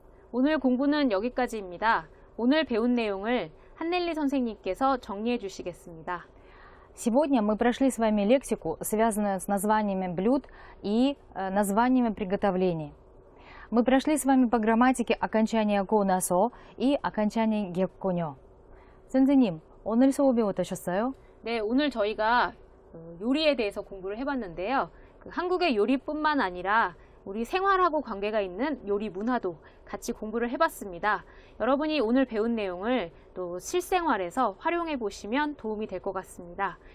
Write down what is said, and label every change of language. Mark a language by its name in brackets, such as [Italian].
[Korean] 오늘 공부는 여기까지입니다. 오늘 배운 내용을 한넬리 선생님께서 정리해 주시겠습니다. [Russian] Сегодня мы прошли с вами лексику, связанную с названиями блюд и названиями приготовлений. Мы прошли с вами по грамматике окончания 고나서 и окончания 객고녀. [Korean] 선생님, 오늘 수업이 어떠셨어요? 네, 오늘 저희가 요리에 대해서 공부를 해봤는데요. 한국의 요리뿐만 아니라 우리 생활하고 관계가 있는 요리 문화도 같이 공부를 해봤습니다. 여러분이 오늘 배운 내용을 또 실생활에서 활용해 보시면 도움이 될 것 같습니다.